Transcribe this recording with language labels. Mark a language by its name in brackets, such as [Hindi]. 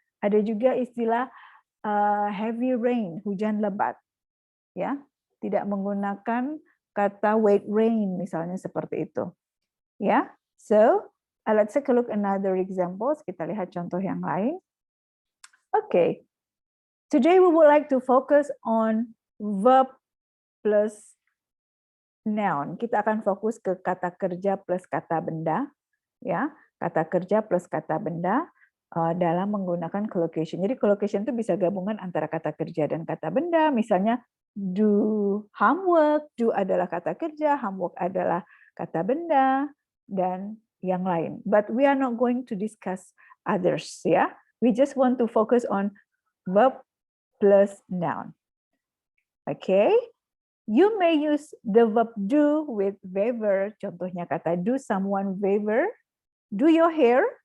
[Indonesian] Ada juga istilah heavy rain, hujan lebat, ya, tidak menggunakan kata wet rain misalnya seperti itu, ya. [English] So let's take a look another examples. [Indonesian] Kita lihat contoh yang lain. [English] Okay, today we would like to focus on verb plus noun. [Indonesian] Kita akan fokus ke kata kerja plus kata benda, ya, kata kerja plus kata benda. Dalam menggunakan collocation. Jadi collocation itu bisa gabungan antara kata kerja dan kata benda. Misalnya do homework, do adalah kata kerja, homework adalah kata benda, dan yang lain. [English] But we are not going to discuss others, ya. We just want to focus on verb plus noun. Okay. You may use the verb do with favor. [Indonesian] Contohnya kata [English] do someone favor. Do your hair.